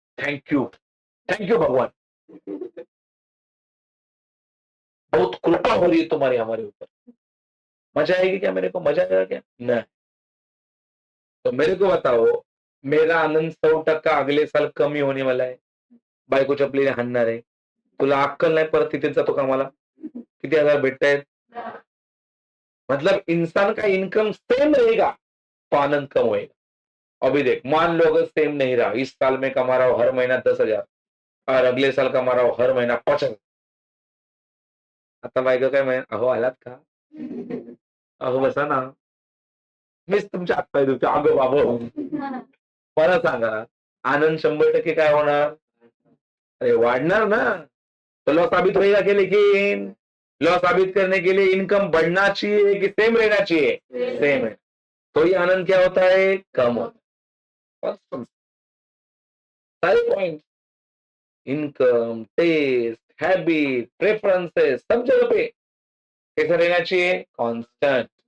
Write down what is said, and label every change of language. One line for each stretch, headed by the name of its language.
Hindi: Thank you भगवान, बहुत कृपा हो रही है तुम्हारी हमारे ऊपर। मजा आएगी क्या? मेरे को मजा आएगा क्या? नहीं। तो मेरे को बताओ, मेरा आनंद 100% अगले साल कमी होने वाला है।
Marathi: बायको चपलीने हाणणार आहे. तुला अक्कल नाही, परत तिथेच जातो कामाला. किती हजार भेटतायत?
Hindi: मतलब इंसान का इनकम सेम रहेगा तो आनंद कम होएगा। अभी देख, मान लो अगर सेम नहीं रहा, इस साल में कमा रहा हूं हर महीना 10,000 और अगले साल कमा रहा हूं हर महीना 50,000।
Marathi: आता बायको काय म्हणे, "अहो आलात का? अहो बसा ना." मीच तुमच्या हातपाय धुतो. अगं बाबो! मला सांगा, आनंद 100% काय होणार? अरे वाढणार ना.
Hindi: तो लॉ साबित होएगा कि लेकिन लॉ साबित करने के लिए इनकम बढ़ना चाहिए कि सेम रहना चाहिए? सेम है। तो ये आनंद क्या होता है? कम होता है। बस सारे point, income, test, habit, preferences सब जगह पे कैसा रहना चाहिए? कांस्टेंट।